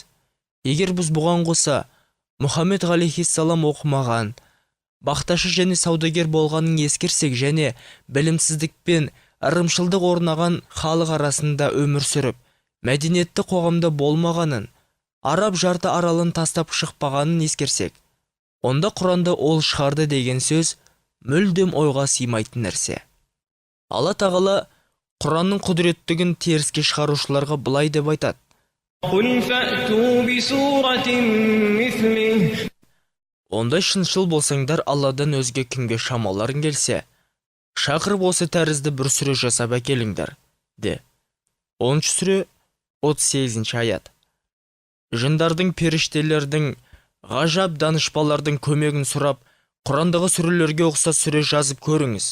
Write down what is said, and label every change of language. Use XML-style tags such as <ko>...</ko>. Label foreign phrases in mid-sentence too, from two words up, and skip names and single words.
<kk>Егер біз бұған қоса Мұхаммед ғалейхиссалам оқымаған, бақташы және саудагер болғанын ескерсек және білімсіздікпен ырымшылдық орнаған халық арасында өмір сүріп, мәдениетті қоғамда болмағанын, араб жарты аралын тастап шықпағанын ескерсек, онда Құранда ол шығарды деген сөз мүлдем ойға сыймайтын нәрсе. Алла тағала Құранның құдіреттігін теріске шығарушыларға былай деп айтады.</kk> <ar>قل فأتوا بسورة مثله.</ar> <kk>Онда шыншыл болсаңдар, Алладан өзге кімге шамаларың келсе, шақырып осы тәрізді бір сүре жасап әкеліңдер, де. 10 сүре 38 аят. Жындардың, періштелердің, ғажап данышпалардың көмегін сұрап, Құрандағы сүрелерге ұқсас сүре жазып көріңіз.</kk>